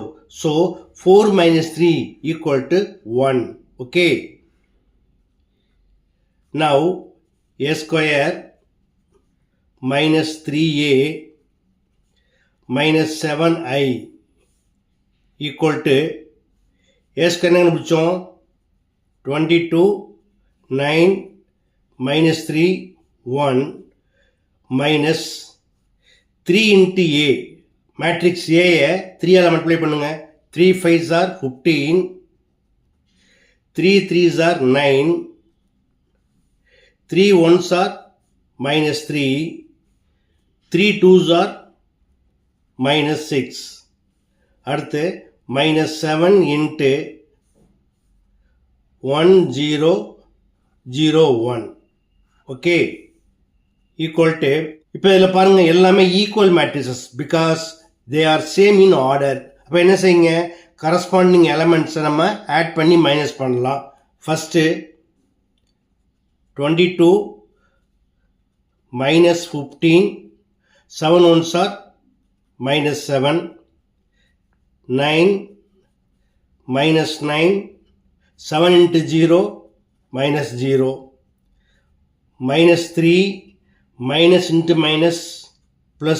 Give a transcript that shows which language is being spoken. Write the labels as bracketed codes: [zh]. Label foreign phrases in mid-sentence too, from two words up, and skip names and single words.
[en] So 4 minus 3 equal to 1. Okay. Now A square minus 3A minus 7I equal to A square [ta] என்ன பிடிச்சோம்? [en] 22 9 minus 3 1 minus 3 into A. [ta] மேட்ரிக்ஸ் ஏயை 3 ஆல் மல்டிப்ளை பண்ணுங்க. [en] 3 5s are 15, 3 3s are 9, 3 1s are minus 3, 3 2s are minus 6. அடுத்து minus 7 into 1 0 0 1. Okay, equal to, [ta] இப்போ இதில் பாருங்கள் எல்லாமே [en] equal matrices because they are same in order. [ta] அப்போ என்ன செய்யுங்க? [en] corresponding elements [ta] நம்ம ஆட் பண்ணி மைனஸ் பண்ணலாம். [en] ஃபஸ்ட்டு 22 minus 15, 7 ones are minus 7, 9 minus 9, 7 into 0 minus 0, minus 3 minus into minus plus